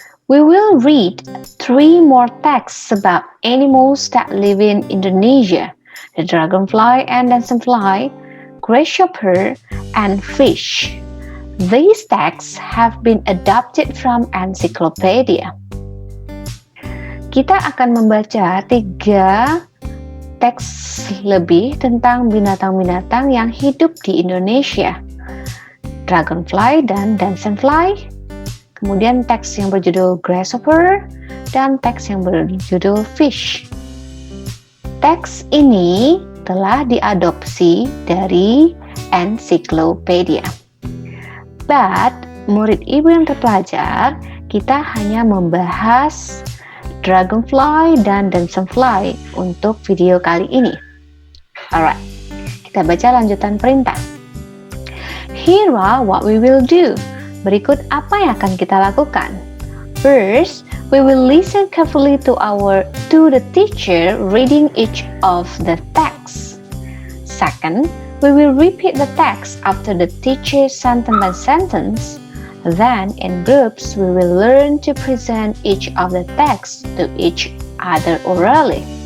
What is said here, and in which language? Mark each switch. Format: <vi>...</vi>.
<en>We will read 3 more texts about animals that live in Indonesia: the dragonfly and damselfly, grasshopper, and fish. These texts have been adapted from encyclopedia.</en> <id>Kita akan membaca 3 teks lebih tentang binatang-binatang yang hidup di Indonesia. Dragonfly dan damselfly, kemudian teks yang berjudul grasshopper, dan teks yang berjudul fish. Teks ini telah diadopsi dari encyclopedia. But, murid ibu yang terpelajar, kita hanya membahas dragonfly dan damselfly untuk video kali ini.</id> <en>Alright,</en> <id>kita baca lanjutan perintah.</id> <en>Here are what we will do.</en> <id>Berikut apa yang akan kita lakukan.</id> <en>First, we will listen carefully to the teacher reading each of the texts. Second, we will repeat the text after the teacher sentence by sentence. Then, in groups, we will learn to present each of the texts to each other orally.</en>